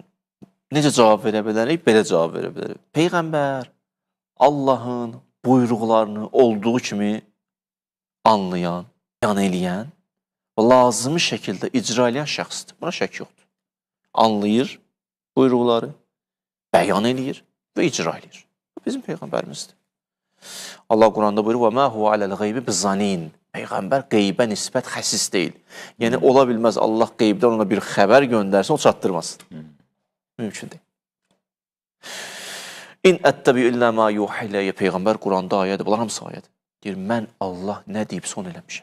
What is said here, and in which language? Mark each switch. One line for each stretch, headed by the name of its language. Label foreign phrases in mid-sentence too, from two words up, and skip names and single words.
Azerbaijani: Necə cavab verə bilərik? Belə cavab verə bilərik. Peyğəmbər Allahın buyruqlarını olduğu kimi anlayan, yan eləyən və lazımi şəkildə icra eləyən şəxsdir. Buna şək yoxdur. Anlayır buyruqları, bəyan eləyir və icra eləyir. Bu bizim Peyğəmbərimizdir. Allah Quranda buyurur,
Arabic: وَمَا هُوَ عَلَى الْغَيْبِ بِزَّنِينَ
Azerbaijani: Peyğəmbər qeybə nisbət xəsis deyil. Yəni, ola bilməz Allah qeybdən ona bir xəbər göndərsin, o çatdırmasın. Mümkün deyil.
Arabic: إن أتبع إلا ما يوحى إلي
Azerbaijani: Peyğəmbər Quranda ayədir. Bunlar hamısı ayədir. Deyir, mən Allah nə deyibsə onu eləmişəm.